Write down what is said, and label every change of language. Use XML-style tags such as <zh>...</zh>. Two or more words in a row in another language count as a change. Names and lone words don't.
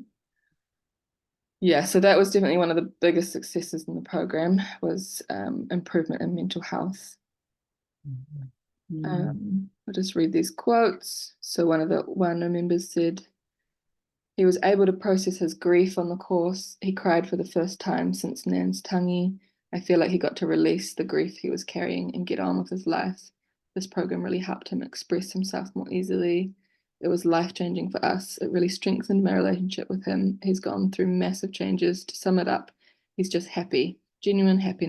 <en>Yeah, so that was definitely one of the biggest successes in the program, was improvement in mental health. I'll just read these quotes. So one of the whānau members said, He was able to process his grief on the course. He cried for the first time since Nan's tangi. I feel like he got to release the grief he was carrying and get on with his life. This program really helped him express himself more easily. It was life-changing for us. It really strengthened my relationship with him. He's gone through massive changes. To sum it up, he's just happy. Genuine happiness.</en>